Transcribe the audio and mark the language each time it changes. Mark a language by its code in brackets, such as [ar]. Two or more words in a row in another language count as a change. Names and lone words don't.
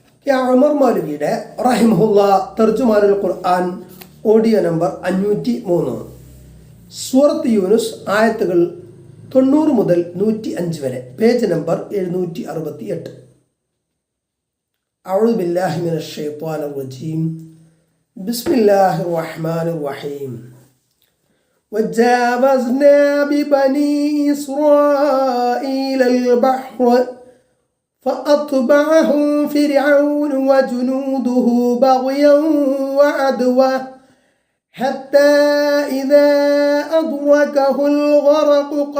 [ml] ഉമർ മൗലവിയുടെ റഹിമഹുല്ലാ തർജുമാനുൽ ഖുർആൻ ഓഡിയോ നമ്പർ 503. സൂറത്ത് യൂനുസ് ആയത്തുകൾ 90 മുതൽ 105 വരെ, പേജ് നമ്പർ 768. [ar] أعوذ بالله من الشيطان الرجيم. بسم الله الرحمن الرحيم. وجاوزنا ببني إسرائيل البحر فأتبعهم فرعون وجنوده بغيا وعدوا حتى إذا أدركه الغرق